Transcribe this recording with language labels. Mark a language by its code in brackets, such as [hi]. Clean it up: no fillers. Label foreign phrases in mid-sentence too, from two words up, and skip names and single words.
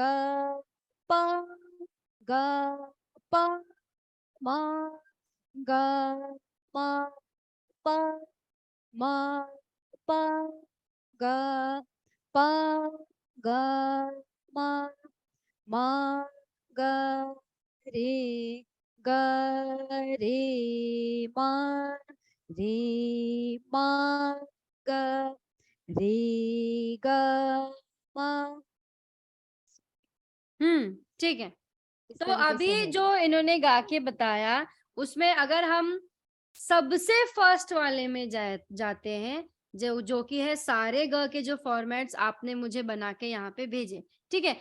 [hi] प ग प म ग म प म प ग प ग म म ग रे ग रे म रे म ग रे ग म। ठीक है। इस तो तरीके से अभी होगा। जो इन्होंने गा के बताया उसमें अगर हम सबसे फर्स्ट वाले में जाते हैं जो कि है सारे ग के जो फॉर्मेट्स आपने मुझे बना के यहाँ पे भेजे, ठीक है?